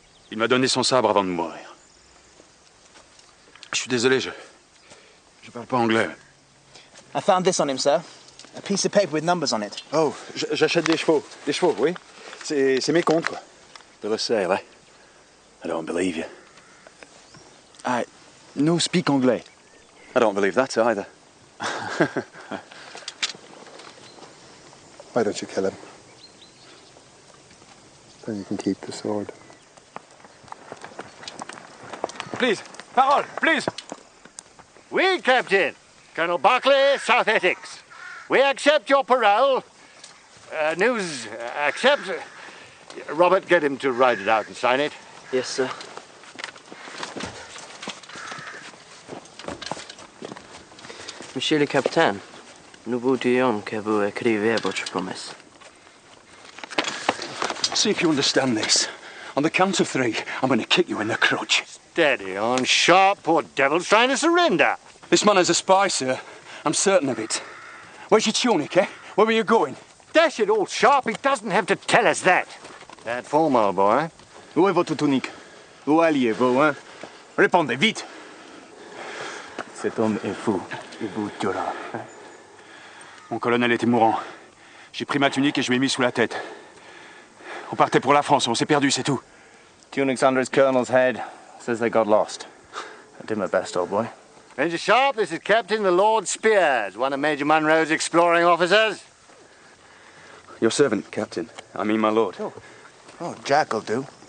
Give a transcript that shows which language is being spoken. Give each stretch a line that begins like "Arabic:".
French: Il m'a donné son sabre avant de mourir. Je suis désolé, je parle pas anglais.
English: I found this on him, sir. A piece of paper with numbers on it.
French: Oh, j'achète des chevaux. Des chevaux, oui. C'est mes comptes, quoi.
English: Bill of sale, eh? I don't believe you. I no speak anglais. I don't believe that either. Why don't you kill him? Then you can keep the sword. please. Parole, please. We, Captain. Colonel Barclay, South Essex. We accept your parole. News, accept. Robert, get him to write it out and sign it. Yes, sir.
French: Monsieur le Capitaine, nous voudrions que vous écriviez votre promesse.
English: See if you understand this. On the count of 3, I'm going to kick you in the crotch. Steady on, Sharpe. Poor devil's trying to surrender. This man is a spy, sir. I'm certain of it. Where's your tunic, eh? Where were you going? Dash it all, Sharpe. He doesn't have to tell us that. Bad form, old boy.
French: Où est votre tunique? Où alliez-vous, hein? Répondez vite. Cet homme est fou. Il vous tuera. Mon colonel était mourant. J'ai pris ma tunique et je l'ai mis sous la tête. On partait pour la France, on s'est perdu, c'est tout.
English: Tunic's under his colonel's head. Says they got lost. I did my best, old boy. Major Sharpe, this is Captain the Lord Spears, one of Major Munro's exploring officers. Your servant, Captain. I mean, my lord. Oh, Jack'll do.